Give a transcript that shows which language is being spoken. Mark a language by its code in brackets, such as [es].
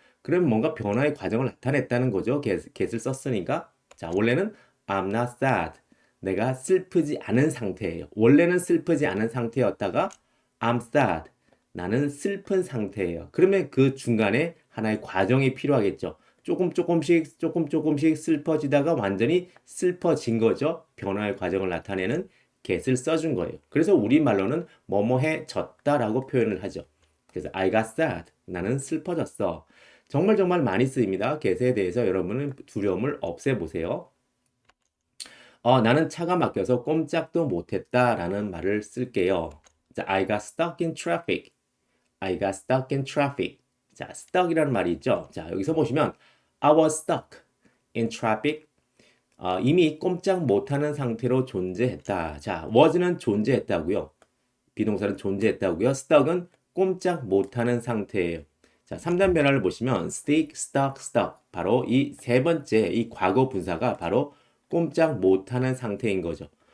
[ko] 그럼 뭔가 변화의 과정을 나타냈다는 거죠. get을 썼으니까. 자, 원래는 [en] I'm not sad. [ko] 내가 슬프지 않은 상태예요. 원래는 슬프지 않은 상태였다가 [en] I'm sad. [ko] 나는 슬픈 상태예요. 그러면 그 중간에 하나의 과정이 필요하겠죠. 조금씩 슬퍼지다가 완전히 슬퍼진 거죠. 변화의 과정을 나타내는 get을 써준 거예요. 그래서 우리말로는 뭐뭐해졌다라고 표현을 하죠. 그래서 [en] I got sad. [ko] 나는 슬퍼졌어. 정말 정말 많이 쓰입니다. get에 대해서 여러분은 두려움을 없애보세요. 나는 차가 막혀서 꼼짝도 못했다라는 말을 쓸게요. [en] 자, I got stuck in traffic. I got stuck in traffic. [ko] 자, stuck이라는 말이 있죠. 자, 여기서 보시면 [en] I was stuck in traffic. [ko] 이미 꼼짝 못하는 상태로 존재했다. 자, was는 존재했다고요. 비동사는 존재했다고요. stuck은 꼼짝 못하는 상태예요. 자, 3단 변화를 보시면 stick, stuck, stuck. 바로 이 세 번째 이 과거 분사가 바로 꼼짝 못하는 상태인 거죠.